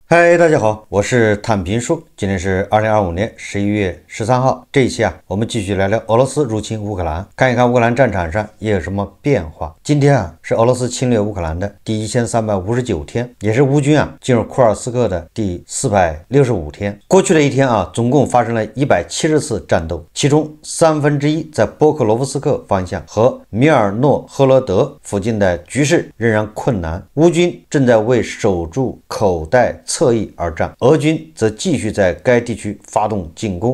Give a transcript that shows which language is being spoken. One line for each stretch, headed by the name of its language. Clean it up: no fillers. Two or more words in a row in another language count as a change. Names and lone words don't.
Chinese: 嗨，大家好，我是坦平叔。今天是2025年11月13号。这一期我們繼續聊聊俄羅斯入侵烏克蘭，看一看烏克蘭戰場上也有什麼變化。今天是俄羅斯侵略烏克蘭的第1359天，也是烏軍進入庫爾斯克的第465天。過去的一天總共發生了170次戰鬥，其中1/3在波克羅夫斯克方向和米爾諾赫羅德附近的局勢仍然困難。烏軍正在為守住口袋側翼而戰，俄軍則繼續在該地區發動進攻。